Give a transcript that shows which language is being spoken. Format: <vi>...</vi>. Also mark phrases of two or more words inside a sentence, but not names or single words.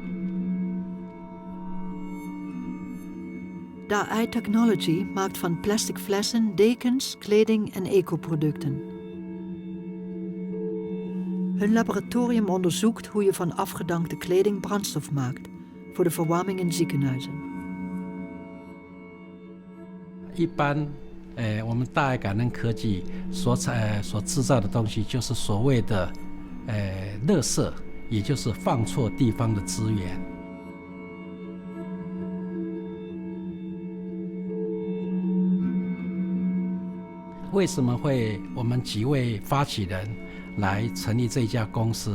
<nl>De AI-technology maakt van plastic flessen, dekens, kleding en ecoproducten. Hun laboratorium onderzoekt hoe je van afgedankte kleding brandstof maakt voor de verwarming in ziekenhuizen.</nl> <zh>一般，我们大爱感恩科技所制造的东西，就是所谓的，垃圾，也就是放错地方的资源。为什么会我们几位发起人来成立这家公司？</zh>